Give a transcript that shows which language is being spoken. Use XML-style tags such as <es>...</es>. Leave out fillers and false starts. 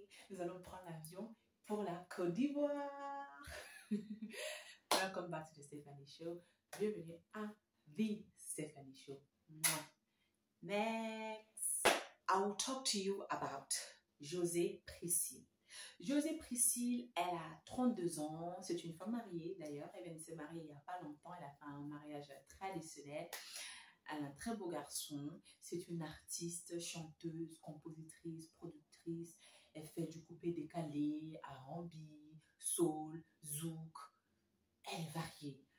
<fr>Nous allons prendre l'avion pour la Côte d'Ivoire.</fr> <en>Welcome back to The Stephanie Show.</en> <fr>Bienvenue à The Stephanie Show.</fr> <en>Next, I will talk to you about José Priscille.</en> <fr>José Priscille, elle a 32 ans. C'est une femme mariée d'ailleurs. Elle vient de se marier il n'y a pas longtemps. Elle a fait un mariage traditionnel. Elle a un très beau garçon. C'est une artiste, chanteuse, compositrice, productrice. Elle fait du coupé-décalé, R&B, soul, zouk. Elle est variée.</fr>